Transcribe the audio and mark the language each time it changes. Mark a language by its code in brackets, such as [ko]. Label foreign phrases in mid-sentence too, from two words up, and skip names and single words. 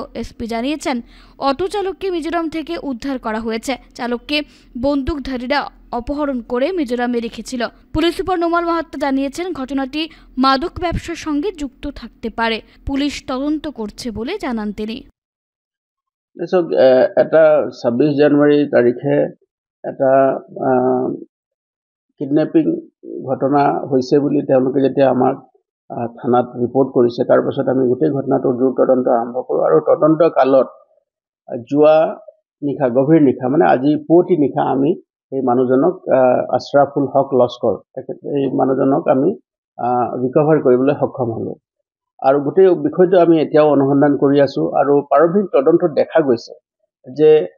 [bn] এসপি জানিয়েছেন, অটো চালককে মিজোরাম থেকে উদ্ধার করা হয়েছে। চালককে বন্দুকধারীরা অপহরণ করে মিজোরামে রেখেছিল। পুলিশ সুপার নোমাল মাহাতো জানিয়েছেন, ঘটনাটি মাদক ব্যবসার সঙ্গে যুক্ত থাকতে পারে। পুলিশ তদন্ত করছে বলে জানান তিনি। [as] এটা 26 জানুৱাৰী তাৰিখে এটা কিডনেপিং ঘটনা হৈছে বুলি তেওঁলোকে যেতিয়া আমাক থানাত ৰিপৰ্ট কৰিছে। তাৰপাছত আমি গোটেই ঘটনাটোৰ দ্ৰুত তদন্ত আৰম্ভ কৰোঁ আৰু তদন্ত কালত যোৱা নিশা গভীৰ নিশা মানে আজি পুৱতি নিশা আমি এই মানুহজনক আশ্ৰাফুল হক লস্কৰ এই মানুহজনক আমি ৰিকভাৰ কৰিবলৈ সক্ষম হ'লোঁ আৰু গোটেই বিষয়টো আমি এতিয়াও অনুসন্ধান কৰি আছোঁ আৰু প্ৰাৰম্ভিক তদন্তত দেখা গৈছে যে